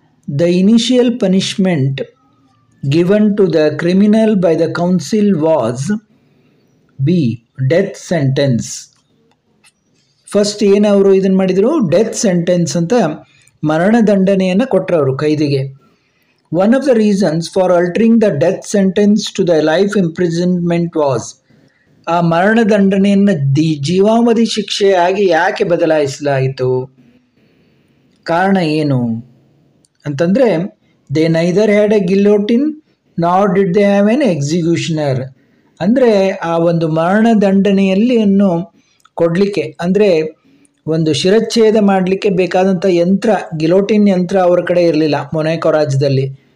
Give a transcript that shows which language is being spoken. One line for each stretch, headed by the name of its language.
English: The initial punishment given to the criminal by the council was B. Death sentence.
Kannada: First ಏನು ಅವರು ಇದನ್ನು ಮಾಡಿದರು? Death sentence ಅಂತ ಮರಣದಂಡನೆಯನ್ನು ಕೊಟ್ಟರು ಅವರು ಕೈದಿಗೆ.
English: One of the reasons for altering the death sentence to the life imprisonment was.
Kannada: ಆ ಮರಣದಂಡನೆಯನ್ನು ಜೀವಾವಧಿ ಶಿಕ್ಷೆಯಾಗಿ ಯಾಕೆ ಬದಲಾಯಿಸಲಾಯಿತು? ಕಾರಣ ಏನು ಅಂತಂದರೆ,
English: They neither had a guillotine nor did they have an executioner.
Kannada: ಅಂದರೆ ಆ ಒಂದು ಮರಣದಂಡನೆಯಲ್ಲಿ ಕೊಡಲಿಕ್ಕೆ, ಅಂದರೆ ಒಂದು ಶಿರಚ್ಛೇದ ಮಾಡಲಿಕ್ಕೆ ಬೇಕಾದಂಥ ಯಂತ್ರ, ಗಿಲೋಟಿನ್ ಯಂತ್ರ ಅವರ ಕಡೆ ಇರಲಿಲ್ಲ ಮೊನಾಕೋ ರಾಜ್ಯದಲ್ಲಿ.